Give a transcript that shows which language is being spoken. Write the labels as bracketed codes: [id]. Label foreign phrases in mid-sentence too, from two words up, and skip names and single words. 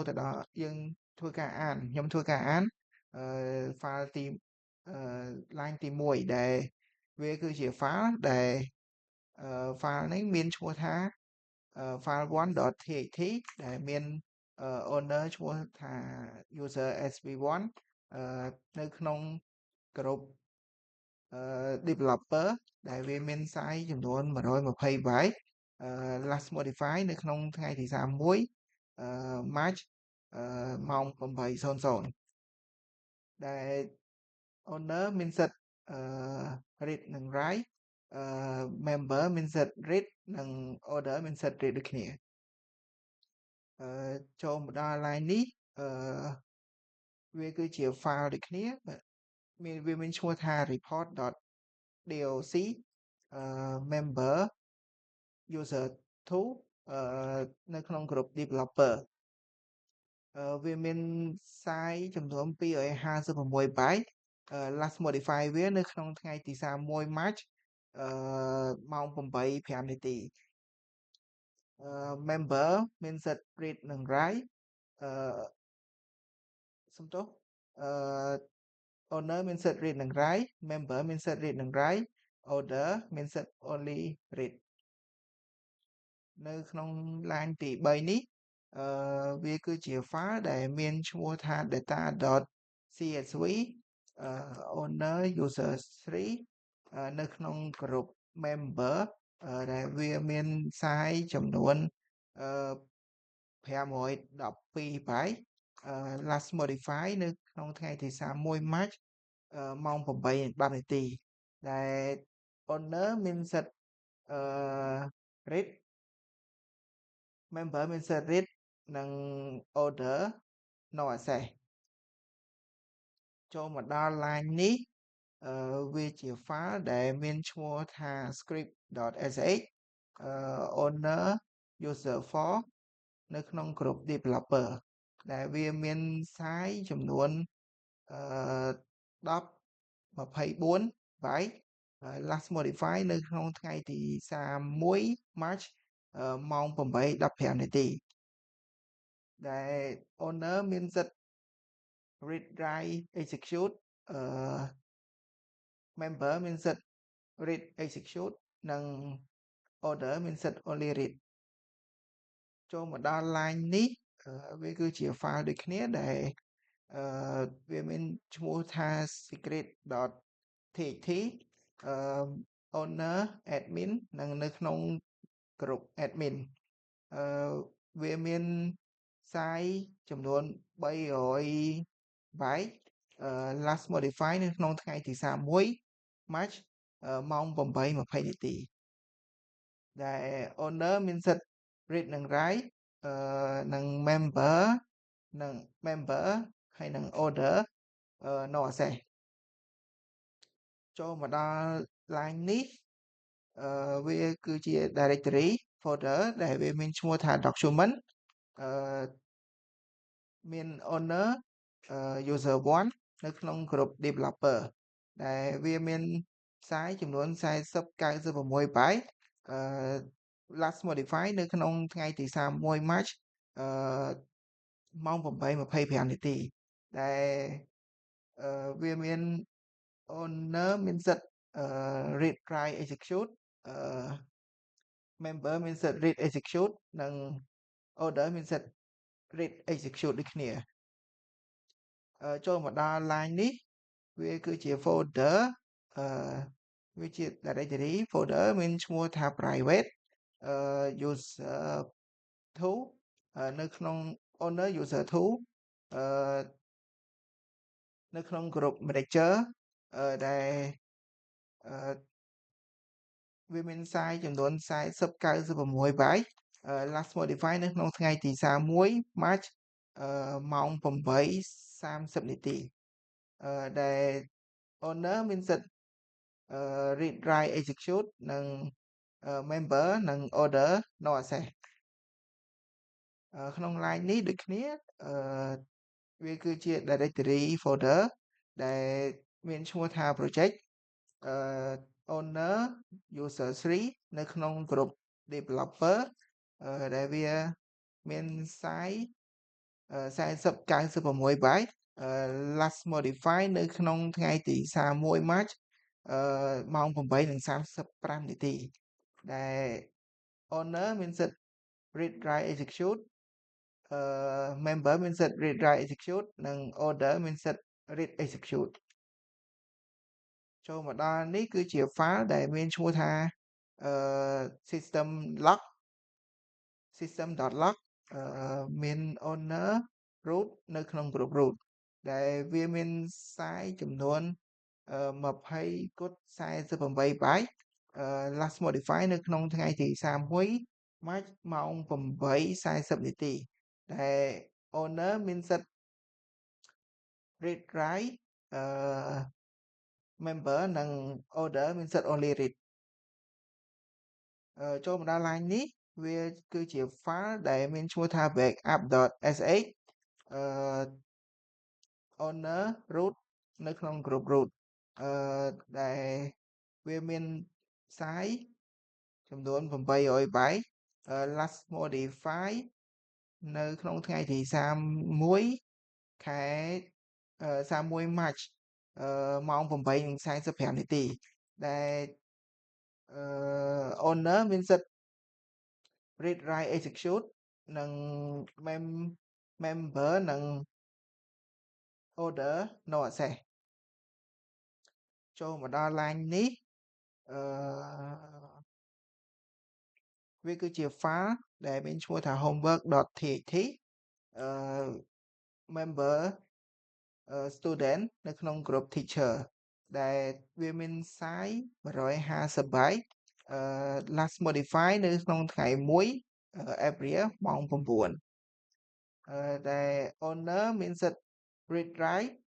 [km] ទៅដល់យើងធ្វើការអានខ្ញុំធ្វើការអានfile ទីline ទី1ដែលវាគឺជា file ដែល file នេះ មានឈ្មោះថា file1.txt ដែលមាន owner ឈ្មោះថា user sv1 នៅក្នុង [en] group developer [km] ដែលវាមាន size ចំនួន120 [en] byte last modify [km] នៅក្នុងថ្ងៃទី31 March ម៉ោង 8:00 ដែល owner មានសិទ្ធ read និង write member មានសិទ្ធ read និង order មានសិទ្ធ read ដូចគ្នា ចូលមកដល់ line នេះវាគឺជា file ដូចគ្នាវាមានឈ្មោះថា [en] report.doc member user [km] 2 នៅក្នុង [en] group developer [km] វាមាន size ចំនួន256 [en] byte last modify [km] វានៅក្នុងថ្ងៃទី31 March ម៉ោង 8:05 នាទី member មានសិទ្ធ read និង write សំទោសowner មានសិទ្ធ read និង write member មានសិទ្ធ read និង [en] write order [km] មានសិទ្ធ [en] only read [km] នៅក្នុង line ទី3នេះវាគឺជា file ដែលមានឈ្មោះថា [en] data.csv owner user 3 [km] នៅក្នុង [en] group member [km] ដែលវាមាន size ចំនួន 512 [en] byte last modify [km] នៅក្នុងថ្ងៃទី31 March ម៉ោង 8:10 នាទីដែល owner មានសិទ្ធ read member មានសិទ្ធ read និង [en] order no access [km] ចូលមកដល់ line នេះវាជា file ដែលមានឈ្មោះថា [en] script.sh owner user 4 [km] នៅក្នុង [en] group developer [km] ដែលវាមាន size ចំនួន 1024 [en] byte last modify [km] នៅក្នុងថ្ងៃទី31 March ម៉ោង 8:15 នាទីដែល owner មានសិទ្ធ [en] read write execute [km] member មានសិទ្ធ [en] read execute [km] និង order មានសិទ្ធ [en] only read [km] ចូលមកដល់ line នេះវាគឺជា file ដូចគ្នាដែលវាមានឈ្មោះថា [en] secret.txt owner admin [km] និងនៅក្នុង [en] group admin [km] វាមាន size ចំនួន300 [en] byte last modify [km] នៅក្នុងថ្ងៃទី31 March ម៉ោង 8:20 នាទីដែល owner មានសិទ្ធ read និង write និង member ហើយនិង [en] order no access [km] ចូលមកដល់ line នេះវាគឺជា [en] directory folder [km] ដែលវាមានឈ្មោះថា document មាន [en] owner user 1 [km] នៅក្នុង [en] group developer [km] ដែលវាមាន size ចំនួន4096 [en] byte last modify [km] នៅក្នុងថ្ងៃទី31 March ម៉ោង 8:25 នាទីដែលវាមាន owner មានសិទ្ធ [en] read write execute [km] member មានសិទ្ធ [en] read execute [km] និង order មានសិទ្ធ [en] read execute [km] ដូចគ្នា ចូលមកដល់ line នេះវាគឺជា folder វាជា [en] directory folder [km] មានឈ្មោះថា [en] private user 2 [km] នៅក្នុង [en] owner user 2 [km] នៅក្នុង [en] group manager [km] ដែល វាមាន size ចំនួន4096 [en] byte last modify [km] នៅក្នុងថ្ងៃទី31 March ម៉ោង 8:30 នាទីដែល owner មានសិទ្ធ [en] read write execute [km] និង member និង [en] order no access [km] ក្នុង line នេះដូចគ្នាវាគឺជា [en] directory folder [km] ដែលមានឈ្មោះថា [en] project owner user 3 [km] នៅក្នុង [en] group developer [km] ដែលវាមាន size 4096 [en] byte last modify [km] នៅក្នុងថ្ងៃទី31 March ម៉ោង 8:35 នាទីដែល owner មានសិទ្ធិ [en] read write execute member [km] មានសិទ្ធិ [en] read write execute [km] និង order មានសិទ្ធិ [en] read execute [km] ចូលមកដល់នេះគឺជា file ដែលមានឈ្មោះថាsystem.log មាន [en] owner root [km] នៅក្នុង [en] group root [km] ដែលវាមាន size ចំនួន20 គុណ48 [en] byte last modify [km] នៅក្នុងថ្ងៃទី31 March ម៉ោង 8:40 នាទីដែល owner មានសិទ្ធិ [en] read write member [km] និង order មានសិទ្ធិ [en] only read [km] ចូលមកដល់ line នេះវាគឺជា file ដែលមានឈ្មោះថា [en] backup.sh owner root [km] នៅក្នុង [en] group root [km] ដែលវាមាន size ចំនួន800 [en] byte last modify [km] នៅក្នុងថ្ងៃទី31 ខែ31 March ម៉ោង 8:45 នាទីដែល owner មានសិទ្ធិ [en] read write execute [km] និង member និង [en] order no access [km] ចូលមកដល់ line នេះ វាគឺជា file ដែលមានឈ្មោះថា [en] homework.txt member student [km] នៅក្នុង [en] group teacher [km] ដែលវាមាន size 150 [en] byte last modify [km] នៅក្នុងថ្ងៃ1 April ម៉ោង 9ដែល owner មានសិទ្ធិ [en] read write